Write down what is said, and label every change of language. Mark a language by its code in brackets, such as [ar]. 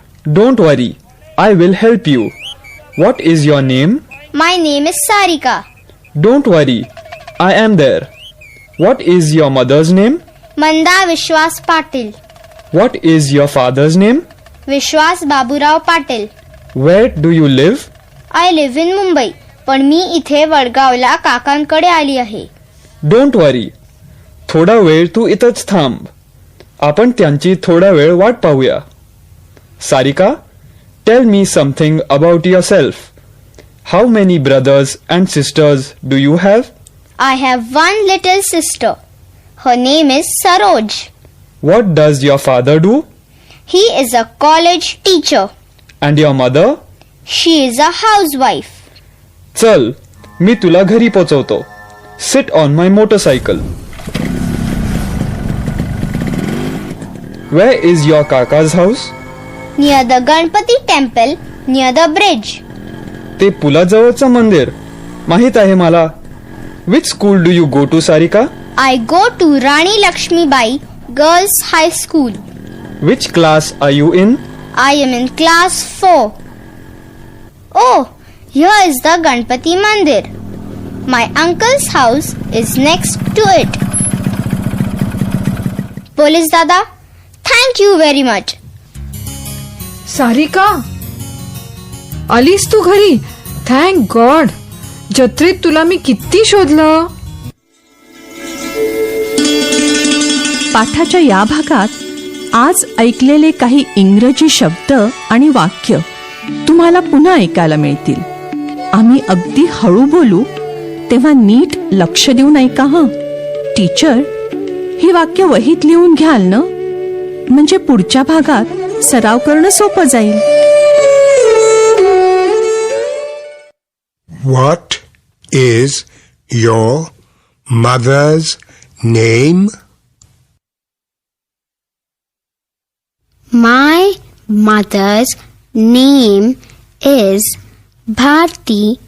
[en] Don't worry, I will help you. What is your name? My name is Sarika. Don't worry, I am there. What is your mother's name? [mr] Manda Vishwas Patil. [en] What is your father's name? [mr] Vishwas Baburao Patil. [en] Where do you live? I live in Mumbai, [mr] पण मी इथे वडगावला काकांकडे आली आहे. [en] Don't worry. [mr] थोडा वेळ तू इथंच थांब. आपण त्यांची थोडा वेळ वाट पाहूया. [en] Sarika, tell me something about yourself. How many brothers and sisters do you have? I have one little sister. Her name is Saroj. What does your father do? He is a college teacher. And your mother? She is a housewife. चल, मी तुला घरी पोचवतो. Sit on my motorcycle. Where is your Kaka's house? Near the Ganpati temple, near the bridge. [mr] ते पुलाजवळचं मंदिर माहित आहे मला. [en] Which school do you go to, Sarika? I go to Rani Lakshmibai Girls High School. Which class are you in? I am in class 4. Oh, here is the Ganpati Mandir. My uncle's house is next to it. Police Dada, thank you very much. [mr] Sarika, आलीस तू घरी? [en] Thank God. [mr] जत्रेत तुला मी किती शोधलं. पाठाच्या या भागात आज ऐकलेले काही इंग्रजी शब्द आणि वाक्य तुम्हाला पुन्हा ऐकायला मिळतील. आम्ही अगदी हळू बोलू, तेव्हा नीट लक्ष देऊन ऐका हं. टीचर, ही वाक्य वहीत लिहून घ्याल ना, म्हणजे पुढच्या भागात सराव करणं सोपं जाईल. [en] What is your mother's name? My mother's name is Bharti